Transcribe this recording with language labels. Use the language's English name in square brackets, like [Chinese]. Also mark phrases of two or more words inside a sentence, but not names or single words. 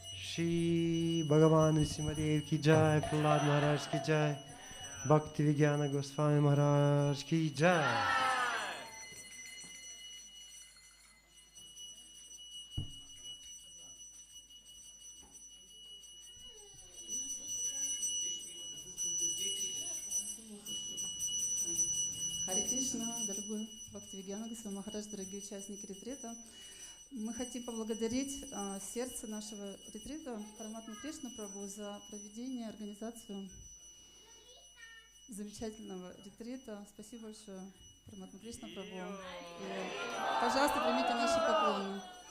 [Hindi] श्री भगवान विष्मदेव की जय, प्रह्लाद महाराज की जय, भक्ति विज्ञान गोस्वामी महाराज की जय. [Russian] Харе Кришна, дорогой Бхактивигьяна Госвами Махарадж, дорогие участники ретрита. Мы хотим поблагодарить сердце нашего ретрита, Параматму Кришна Прабху, за проведение, организацию замечательного ретрита. Спасибо большое, Параматму Кришна Прабху. И, пожалуйста, примите наши поклоны.